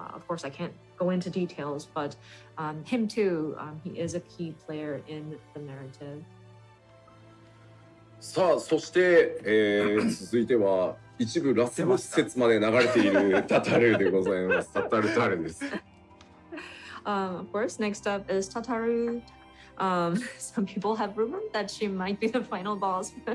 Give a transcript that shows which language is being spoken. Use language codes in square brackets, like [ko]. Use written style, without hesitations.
[en] Of course, I can't go into details, but him too, he is a key player in the narrative. [ja] さあそして、続いては一部ラスボス説まで流れているタタルでございます。タタルタルです。 [en] Of course, next up is Tataru. Some people have rumored that she might be the final boss.